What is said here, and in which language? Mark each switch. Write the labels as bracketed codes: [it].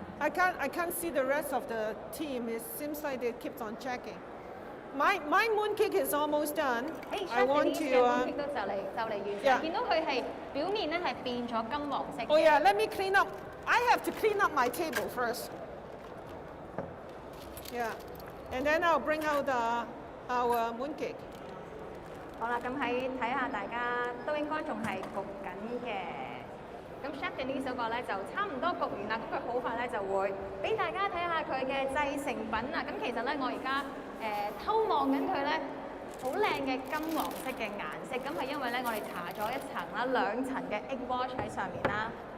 [en] I can't see the rest of the team. It seems like they keep on checking. My mooncake is almost done. I want to. [yue] mooncake 都就嚟完成，見到佢係表面咧係變咗金黃色。 [en] Oh yeah, let me clean up. I have to clean up my table first. Yeah, and then I'll bring out our mooncake. [yue] 好啦，咁睇下大家都應該仲係焗緊嘅。咁 Chef 嘅呢首歌咧就差唔多焗完啦，咁佢好快咧就會俾大家睇下佢嘅製成品啊。咁其實咧我而家偷望緊佢咧，好靚嘅金黃色嘅顏色，咁係因為咧我哋搽咗1層啦、2層嘅 egg wash 喺上面啦。